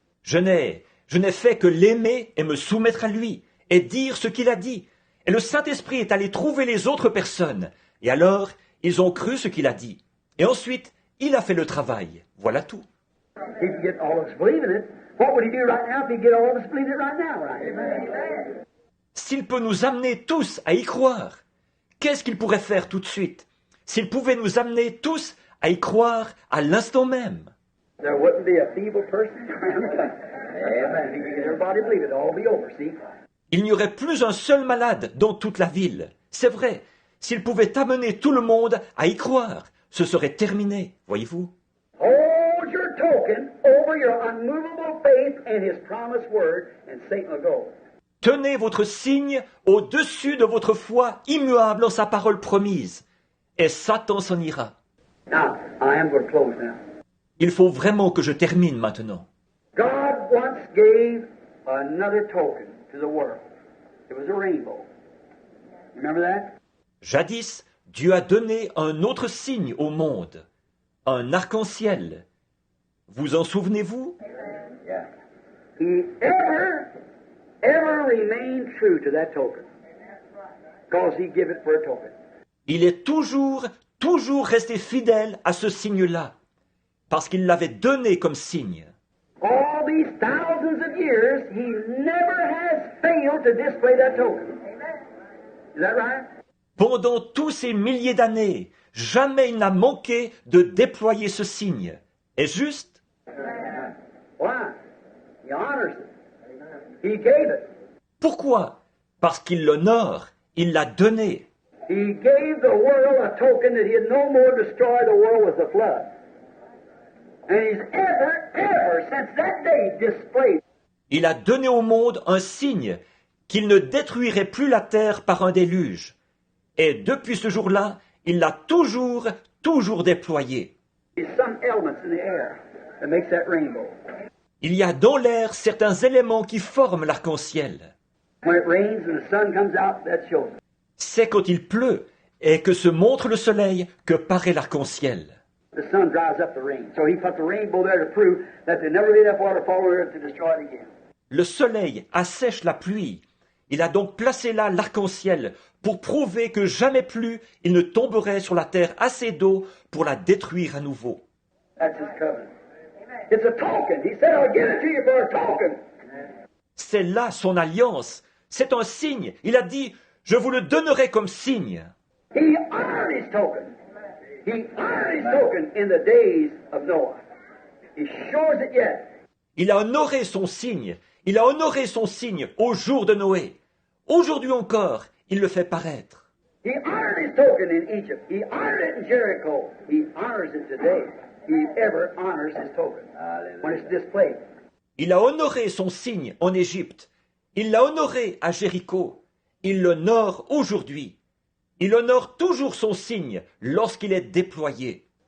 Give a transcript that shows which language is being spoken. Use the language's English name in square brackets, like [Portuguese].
[French] Je n'ai fait que l'aimer et me soumettre à lui, et dire ce qu'il a dit. Et le Saint-Esprit est allé trouver les autres personnes, et alors, ils ont cru ce qu'il a dit. Et ensuite, il a fait le travail. Voilà tout. [English] He could get all of us believing it. What would he do right now if he get all of us believing it right now, right? Amen. [French] S'il peut nous amener tous à y croire, qu'est-ce qu'il pourrait faire tout de suite? S'il pouvait nous amener tous à y croire à l'instant même. [English] There wouldn't be a feeble person around the country. Amen. If he could get everybody to believe it, it'll all be over, see? [French] Il n'y aurait plus un seul malade dans toute la ville. C'est vrai, s'il pouvait amener tout le monde à y croire, ce serait terminé, voyez-vous. [English] Hold your token over your unmovable faith in his promised word, and Satan will go. [French] Tenez votre signe au-dessus de votre foi immuable en sa parole promise, et Satan s'en ira. [English] Now, I am going to close now. [French] Il faut vraiment que je termine maintenant. [English] God once gave another token to the world. It was a rainbow. Remember that? [French] Jadis, Dieu a donné un autre signe au monde, un arc-en-ciel. Vous en souvenez-vous? [English] Yeah. He ever remained true to that token. Because he gave it for a token. [French] Il est toujours resté fidèle à ce signe-là, parce qu'il l'avait donné comme signe. [English] All these thousands of years, he never has failed to display that token. Is that right? [French] Pendant tous ces milliers d'années, jamais il n'a manqué de déployer ce signe. Est-ce juste? [English] Why? He honors it. He gave it. [French] Pourquoi? Parce qu'il l'honore, il l'a donné. [English] He gave the world a token that he'd no more destroy the world with the flood. And he's ever, since that day, displayed. [French] Il a donné au monde un signe qu'il ne détruirait plus la terre par un déluge. Et depuis ce jour-là, il l'a toujours déployé. [English] There's some elements in the air that makes that rainbow. [French] Il y a dans l'air certains éléments qui forment l'arc-en-ciel. [English] When it rains and the sun comes out, that shows it. [French] C'est quand il pleut et que se montre le soleil que paraît l'arc-en-ciel. [English] The sun dries up the rain. So he put the rainbow there to prove that there never be enough water to fall on earth to destroy it again. [French] Le soleil assèche la pluie. Il a donc placé là l'arc-en-ciel pour prouver que jamais plus il ne tomberait sur la terre assez d'eau pour la détruire à nouveau. [English] That's his covenant. It's a token. He said, I'll give it to you for a token. [French] C'est là son alliance. C'est un signe. Il a dit, je vous le donnerai comme signe. [English] He honored his token. He honored his token in the days of Noah. He shows it yet. [French] Il a honoré son signe. Il a honoré son signe au jour de Noé. Aujourd'hui encore, il le fait paraître. [English] He honored his token in Egypt. He honored it in Jericho. He honors it today. He ever honors his token when it's displayed. [French] Il a honoré son signe en Égypte. Il l'a honoré à Jéricho. Il l'honore aujourd'hui. Il honore toujours son signe lorsqu'il est déployé.